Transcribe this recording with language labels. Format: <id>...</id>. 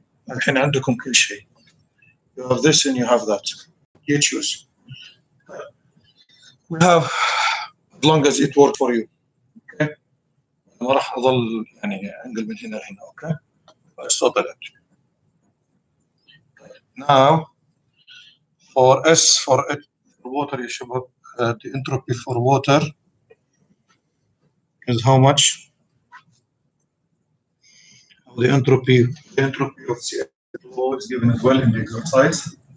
<ar>الحين عندكم كل شيء.</ar> <en>You have this and you have that. You choose. We have as long as it works for you. Okay.</en> <ar>أنا راح أظل يعني أنقل من هنا لهنا.</ar> <en>Okay. فاستطلع. Now for S for water</en> <ar>يا شباب</ar> <en>the entropy for water is how much? The entropy of CO2 is given as well in the exercise.</en>